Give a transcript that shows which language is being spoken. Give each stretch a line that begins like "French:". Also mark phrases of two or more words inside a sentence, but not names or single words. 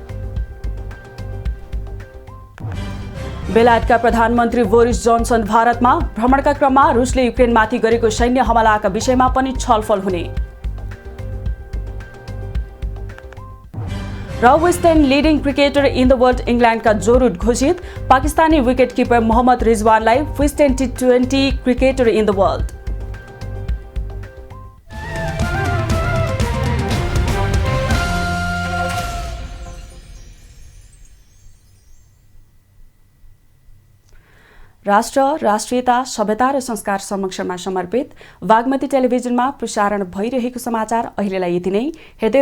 Nepali: बेलायतका प्रधानमन्त्री बोरिस जोन्सन भारतमा भ्रमणका क्रममा रुसले युक्रेनमाथि गरेको सैन्य हमलाका विषयमा पनि छलफल हुने। र
English: west ind leading cricketer in the world
Nepali: इङ्ल्यान्डका जो रूट घोषित, पाकिस्तानी विकेट किपर मोहम्मद रिजवानलाई
English: west ind T20 cricketer in the world.
Nepali: राष्ट्र, राष्ट्रियता, सभ्यता र संस्कार संरक्षणमा समर्पित बागमती टेलिभिजनमा प्रसारण भइरहेको समाचार अहिलेलाई यति नै।